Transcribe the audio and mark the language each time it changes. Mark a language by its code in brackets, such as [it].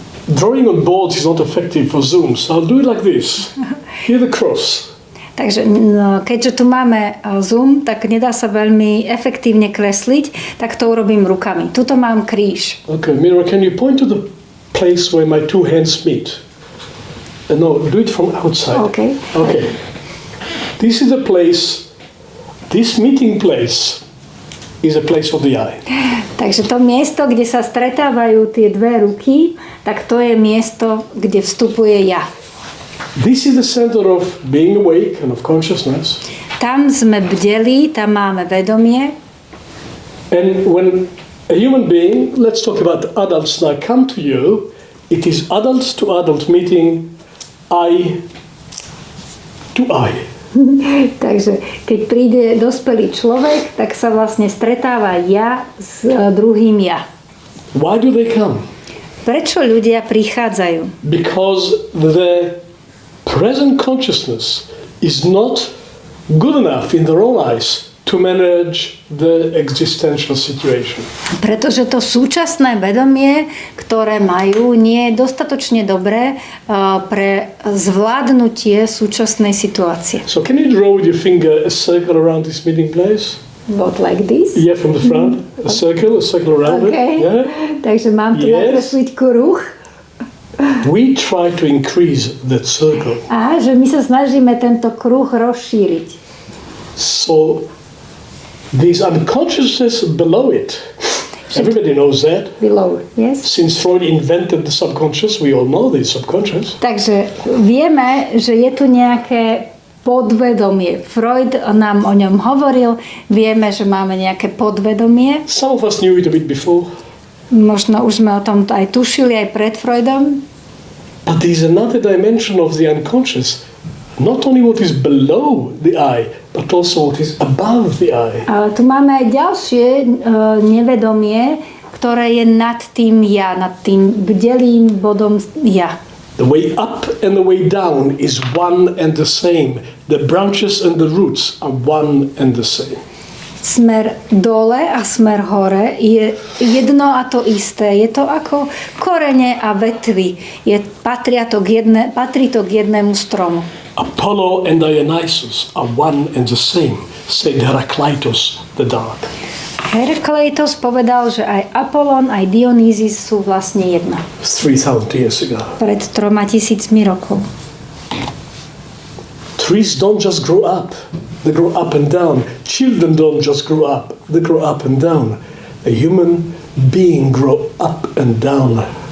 [en] Drawing on boards is not effective for Zoom, so I'll do it like this. Here the cross. [sk] Takže keďže tu máme Zoom, tak nedá sa veľmi efektívne kresliť, tak to urobím rukami. Tuto mám kríž. [en] Okay, Mira, can you point to the place where my two hands meet? No, do it from outside. Okay. Okay. This is a place, this meeting place is a place of the eye. [sk] Takže to miesto, kde sa stretávajú tie dve ruky, tak to je miesto, kde vstupuje ja. [en] This is the center of being awake and of consciousness. [sk] Tam sme bdeli, tam máme vedomie. [en] And when a human being, let's talk about adults now, come to you, it is adults to adult meeting, eye to eye. [sk] Takže keď príde dospelý človek, tak sa vlastne stretáva ja s druhým ja. [en] Why do they come? [sk] Prečo ľudia prichádzajú? [en] Because the present consciousness is not good enough in their own eyes to manage the existential situation. [sk] Pretože to súčasné vedomie, ktoré majú, nie je dostatočne dobré pre zvládnutie súčasnej situácie. [en] So can you draw with your finger a circle around this meeting place? What, like this? Yeah, from the front. A circle around Okay. it. Yeah. [sk] Takže mám tu [en] Yes. [sk] nakresliť kruh. [en] We try to increase that circle. [sk] A že my sa snažíme tento kruh rozšíriť. [en] So this unconsciousness below it, everybody knows that. Below, yes? Since Freud invented the subconscious, we all know the subconscious. [sk] Takže vieme, že je tu nejaké podvedomie. Freud nám o ňom hovoril. Vieme, že máme nejaké podvedomie. [en] Some of us knew it a bit before. [sk] Možno už sme o tom aj tušili aj pred Freudom. [en] But there is another dimension of the unconscious. Not only what is below the eye, but also what is above the eye. [sk] Ale tu máme aj ďalšie nevedomie, ktoré je nad tým ja, nad tým bdelým bodom ja. [en] The way up and the way down is one and the same. The branches and the roots are one and the same. [sk] Smer dole a smer hore je jedno a to isté. Je to ako korene a vetvy. Patrí to k jednému stromu. [en] Apollo and Dionysus are one and the same, said Heraclitus the Dark. [sk] Herakleitos povedal, že aj Apollon, aj Dionýzis sú vlastne jedno. [en] 3,000 years ago. [sk] Pred 3000 rokov. [en] Trees don't just grow up, they grow up and down. Children don't just grow up, they grow up and down. A human being grow up and down.